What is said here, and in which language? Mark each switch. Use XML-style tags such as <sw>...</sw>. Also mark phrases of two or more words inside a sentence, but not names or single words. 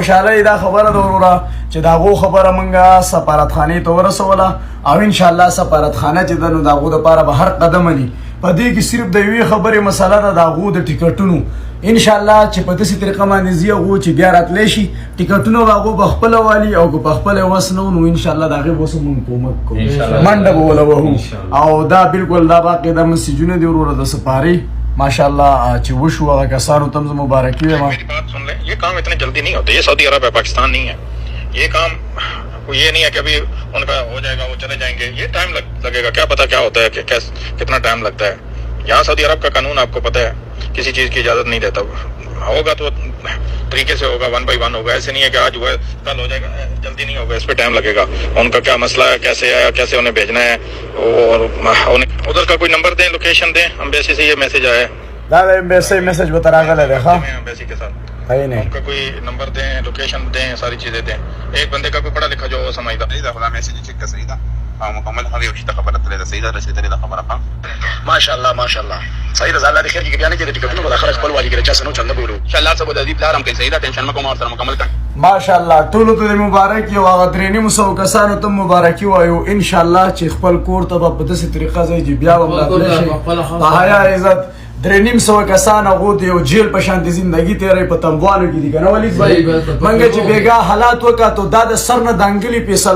<ps>خوشحالۍ دا خبره ده وروره چې د هغو خبره موږ سفارتخانې ته ورسوله او انشاءالله سفارتخانه چې ده نو د هغو دپاره به هر قدم مني په دې کې صرف د یوې خبرې مسله ده د هغو د ټیکټونو انشاءالله چې په داسې طریقه باندې ځي هغو چې بیا راتلی شي ټیکټونه به هغو پخپله والي او که پخپله وس نه نو انشاءالله د هغې به اوس موږ کومک کوو منډه به وله وهو او دا بالکل دا باقي دا مسیجونه دي وروره د سپارې ماشاءالله چې وشو هغه کسانو ته هم زه مبارکي وایم</ps> <ur>میری بات سن لے، یہ کام اتنے جلدی نہیں ہوتے۔ یہ سعودی عرب ہے، پاکستان نہیں ہے. یہ کام یہ نہیں ہے کہ ابھی ان کا ہو جائے گا وہ چلے جائیں گے. یہ ٹائم لگے گا. کیا پتا کیا ہوتا ہے کہ کتنا ٹائم لگتا ہے۔ یہاں سعودی عرب کا قانون آپ کو پتا ہے، کسی چیز کی اجازت نہیں دیتا. ہوگا تو طریقے سے ہوگا، 1 by 1 ہوگا. ایسے نہیں ہے کہ آج ہوا کل ہو جائے گا۔ جلدی نہیں ہوگا، اس پہ ٹائم لگے گا. ان کا کیا مسئلہ ہے، کیسے آیا، کیسے انہیں بھیجنا ہے، اور انہیں ادھر کا کوئی نمبر دیں، لوکیشن دیں. ایمبیسی سے یہ میسج آیا ہے.</ur> <ps>دا د امبیسی میسج به تراغلی دی ښه</ps> <ur>ایمبیسی کے ساتھ</ur> <ps>صحیح نه</ps> <ur>ان کا کوئی نمبر دیں، لوکیشن دیں، ساری چیزیں دیں۔ ایک بندے کا کوئی پڑھا لکھا جو وہ سمجھدا.</ur> <ps>صحیح ده خدا میسج چیک صحیح ده او مکمل هغه یو شته خبره تللی ده صحیح ده رسېدلې ده خبره ښه ماشاءالله ماشاءالله صحیح ده الله دې خیر کړي بیا نه چې د ټیکټونو به خلک خپل والي کړي چا څه نو چنده بولو ان شاء الله سبا د دې پلار هم کوي صحیح ده ټینشن مکو ما سره مکمل کړه ماشاءالله ټولو ته مبارک یو هغه 350 کسانو ته مبارکي وایو ان شاء الله چې خپل کور ته په داسې طریقه ځي چې بیا به راتلی په حیا عزت 350 کسان هغو د یو جیل په شانتې زندګي تېروي په تنبوالو کې دي که نه ولید بھائی موږ چې بېګا حالات وکتو دا د سر نه دانګلې فیصله</ps>